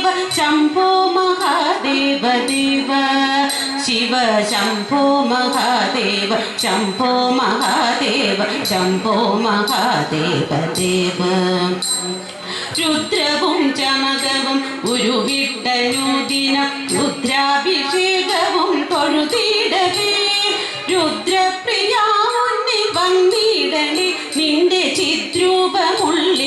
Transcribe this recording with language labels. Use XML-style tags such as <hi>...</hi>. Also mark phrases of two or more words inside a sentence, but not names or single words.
<sa>ശംഭോ മഹാദേവ ദേവ शिव शंभो महादेव शंभो महादेव शंभो महादेव देव രുദ്രവും</sa> <ml>ചമകവും ഉരുവിട്ട നൂദിനം രുദ്രാഭിഷേകവും തൊഴുതിടവേ രുദ്രപ്രിയാമുന്നിൽ വന്നിടണേ നിന്റെ ചിദ്രൂപമുള്ളിൽ</ml>